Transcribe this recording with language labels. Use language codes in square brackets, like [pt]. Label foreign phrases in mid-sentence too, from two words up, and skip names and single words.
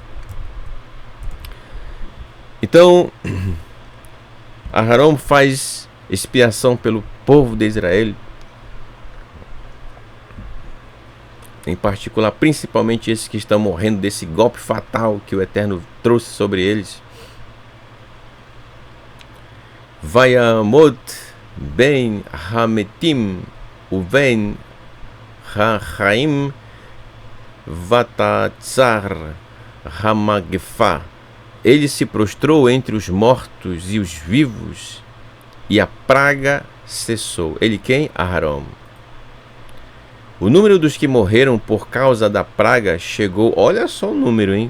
[pt] Então, Aharon faz expiação pelo povo de Israel, em particular, principalmente esses que estão morrendo desse golpe fatal que o Eterno trouxe sobre eles. [he] ויעמד בין המתים ובין החיים ותעצר המגפה. [pt] Ele se prostrou entre os mortos e os vivos, e a praga cessou. Ele quem? Aharon. O número dos que morreram por causa da praga chegou, olha só o número, hein?